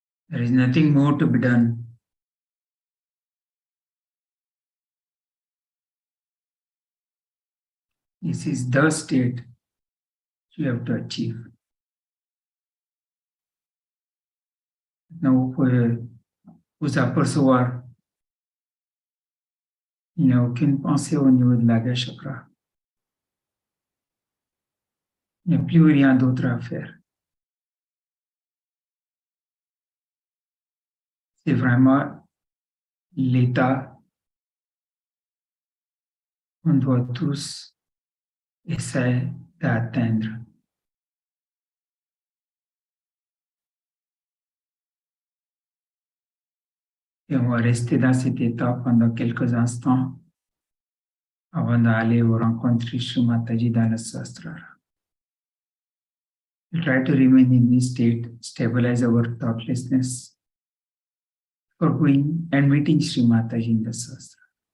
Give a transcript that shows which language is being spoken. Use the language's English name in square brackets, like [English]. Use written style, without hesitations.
[English] There is nothing more to be done. This is the state you have to achieve. [French] Now, vous pouvez vous apercevoir, il n'y a aucune pensée au niveau de l'Agya chakra. Il n'y a plus rien d'autre à faire. C'est vraiment l'état qu'on doit tous essayer d'atteindre. Et on va rester dans cet état pendant quelques instants avant d'aller au rencontrer Shri Mataji dans le Sahasrara. [English] We try to remain in this state, stabilize our thoughtlessness for going and meeting Shri Mataji in the Sahasrara.